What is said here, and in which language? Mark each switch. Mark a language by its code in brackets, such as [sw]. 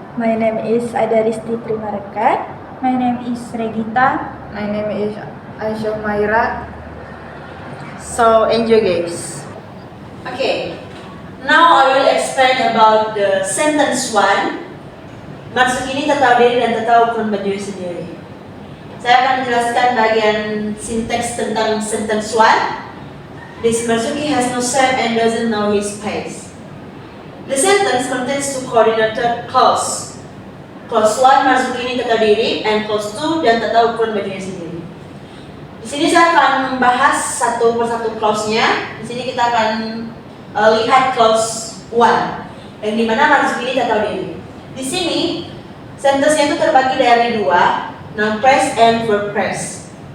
[en] My name is Adaristi Primarekat. My name is Regita. My name is Aisyah Maira. So enjoy guys. Okay, now I will explain about the sentence 1. [id] Maksud ini tak tahu diri dan tak tahu ukuran baju sendiri. Saya akan menjelaskan bagian sinteks tentang sentence 1. [en] This Marzuki has no shape and doesn't know his place. The sentence contains two coordinated clause. Clause 1 [id] Marzuki ini tak tahu diri, [en] and clause 2 [id] dan tak tahu ukuran bajunya sendiri. Di sini saya akan membahas satu persatu clause-nya. Di sini kita akan lihat clause 1, yang dimana Marzuki ini tak tahu diri. Di sini sentence-nya itu terbagi dari dua, [en] noun phrase and verb phrase.